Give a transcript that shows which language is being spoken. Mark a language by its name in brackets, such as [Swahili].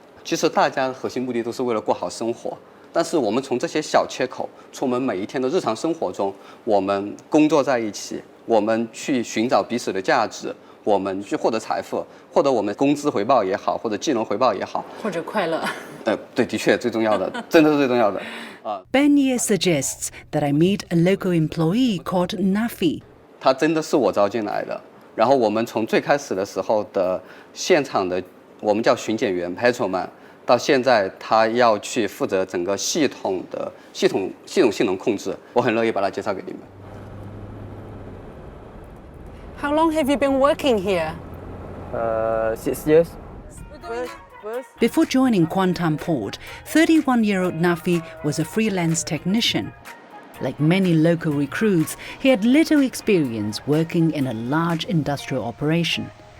[Chinese] 其实大家的核心目的都是为了过好生活，但是我们从这些小切口，从我们每一天的日常生活中，我们工作在一起，我们去寻找彼此的价值，我们去获得财富，获得我们工资回报也好，或者技能回报也好，或者快乐。对，的确最重要的，真的是最重要的。 [English] Ben Ye suggests that I meet a local employee called Nafi. [Chinese] 他真的是我招进来的，然后我们从最开始的时候的现场的我们叫巡检员 patrolman， 到现在他要去负责整个系统性能控制，我很乐意把他介绍给你们。 [English] How long have you been working here? 6 years. Before joining Kuantan Port, 31-year-old Nafi was a freelance technician. Like many local recruits, he had little experience working in a large industrial operation.